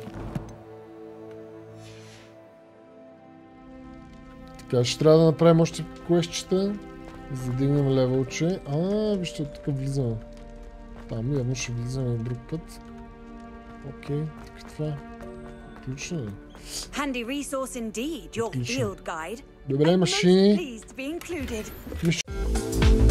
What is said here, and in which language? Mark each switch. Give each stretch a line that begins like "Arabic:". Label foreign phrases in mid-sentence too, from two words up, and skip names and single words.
Bulgarian: Така, ще трябва да направим още квестчета, за да дигнем левелче. Вижте, тук влизаме. Там явно ще влизаме друг път. Окей, така това. Отлично е.
English: Handy resource indeed, your field guide.
Bulgarian: Добре, машини.
English: Pleased to be included.